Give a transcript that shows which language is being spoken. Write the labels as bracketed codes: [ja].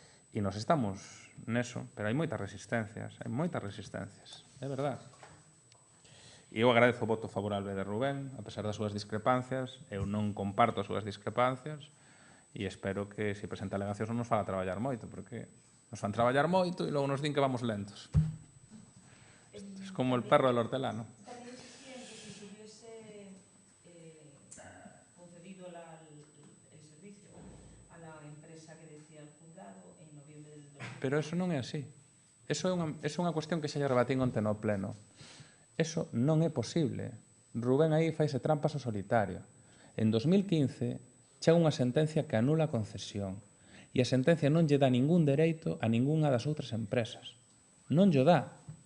[gl] E nos estamos neso, pero hai moitas resistencias, é verdade. E eu agradezo o voto favorable de Rubén, a pesar das súas discrepancias. Eu non comparto as súas discrepancias e espero que, se presenta alegacións, non nos faga traballar moito, porque nos fan traballar moito e logo nos din que vamos lentos. É como [es] el perro del hortelano. También insistían que si se hubiese concedido el servicio a la empresa que decía el juzgado en noviembre del 2020. [gl] Pero eso non é así. Eso é unha cuestión que xa lle rebatín onte no pleno. Eso non é posible. Rubén aí faise trampas ao solitario. En 2015 chega unha sentencia que anula a concesión e a sentencia non lle dá ningún dereito a ningunha das outras empresas. Non lle dá.